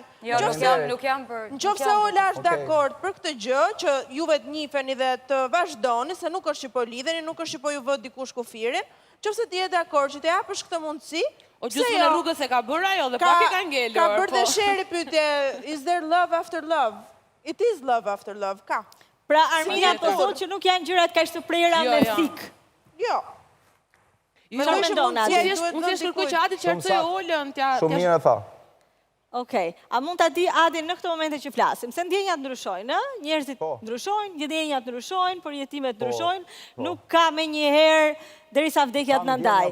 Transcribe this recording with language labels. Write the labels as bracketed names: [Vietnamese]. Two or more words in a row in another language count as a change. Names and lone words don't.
[Albanian] Jo, nuk jam për... Nëse Ola është dakord për këtë gjë, që juve të njiheni dhe të vazhdoni, se nuk është që po lidheni, nuk është që po ju vë dikush kufirin, nëse ti je dakord që të japësh këtë mundësi, O gjysmën e rrugës e ka bërë ajo dhe pak e ka ngelur. Ka bërë dhe sheri pyetje, [English] is there love after love? It is love after love, [Albanian] ka. Pra Armina po thotë që nuk janë gjërat kaq të prera me thik. Jo. Çfarë mendon Adi? Unë thjesht kërkoj që Adi qartësoj Olën, Shumë mirë e tha. Okej, a mund ta di Adi në këtë momente që flasim, se ndjenjat ndryshojnë, ë? Njerëzit ndryshojnë, ndjenjat ndryshojnë, përjetimet ndryshojnë, nuk ka me njëherë derisa vdekja të na ndaj.